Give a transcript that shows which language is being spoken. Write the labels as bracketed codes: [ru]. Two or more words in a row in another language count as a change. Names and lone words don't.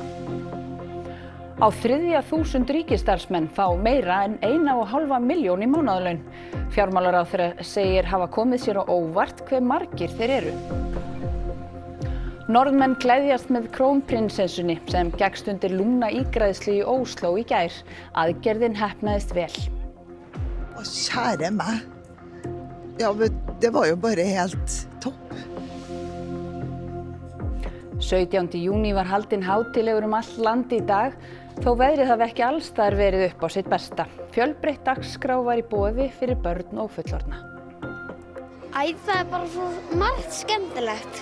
[is] Á 3.000 ríkisstarfsmenn fá meira en 1,5 milljón í mánaðarlaun. Fjármálaráðherra segir hafa komið sér á óvart hve margir þeir eru. Norðmenn gleðjast með krónprinsessunni sem gekkst undir lungnaígræðslu í Ósló í gær. Aðgerðin heppnaðist vel. [no] Kjære meg. Ja, det var jo bare helt topp. [is] 17. júní var haldinn hátíðlegur allt land í dag, þó veðrið hafi ekki alls staðar verið upp á sitt besta. Fjölbreytt dagskrá var í boði fyrir börn og fullorðna. Það bara svo margt skemmtilegt.